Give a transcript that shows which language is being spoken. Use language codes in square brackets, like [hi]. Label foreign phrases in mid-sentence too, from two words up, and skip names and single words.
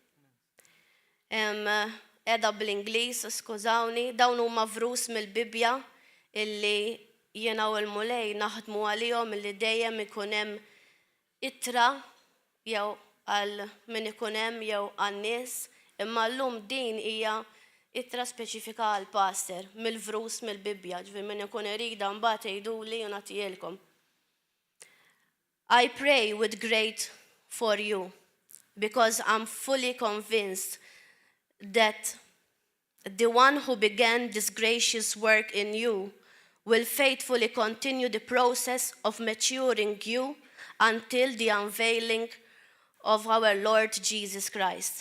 [mt] Edha bl-Ingliż, skużawni, dawn huma vrus mill-Bibja illi jiena u l-Mulej naħdmu għalihom illi dejjem ikun hemm ittra jew għal min ikun hemm jew għan-nies, imma llum din hija Ittra speċifika għal pastor mill-vrus mill-Bibja, ġifieri min ikun irida mbagħad jgħiduli u nagħtihilkom. [en] I pray with great for you because I'm fully convinced that the one who began this gracious work in you will faithfully continue the process of maturing you until the unveiling of our Lord Jesus Christ.